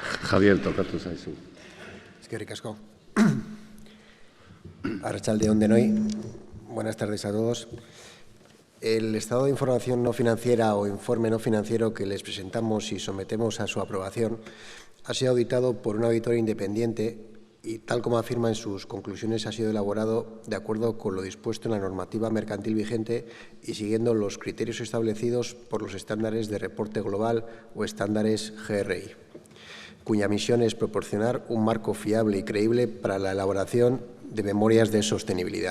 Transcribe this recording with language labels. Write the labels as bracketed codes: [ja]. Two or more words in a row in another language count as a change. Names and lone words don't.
[eu] Javier, tokatu zaizu. Eskerrik asko. Arratsalde on denoi. [es] Buenas tardes a todos. El estado de información no financiera o informe no financiero que les presentamos y sometemos a su aprobación ha sido auditado por un auditor independiente y, tal como afirma en sus conclusiones, ha sido elaborado de acuerdo con lo dispuesto en la normativa mercantil vigente y siguiendo los criterios establecidos por los estándares de reporte global o estándares GRI, cuya misión es proporcionar un marco fiable y creíble para la elaboración de memorias de sostenibilidad.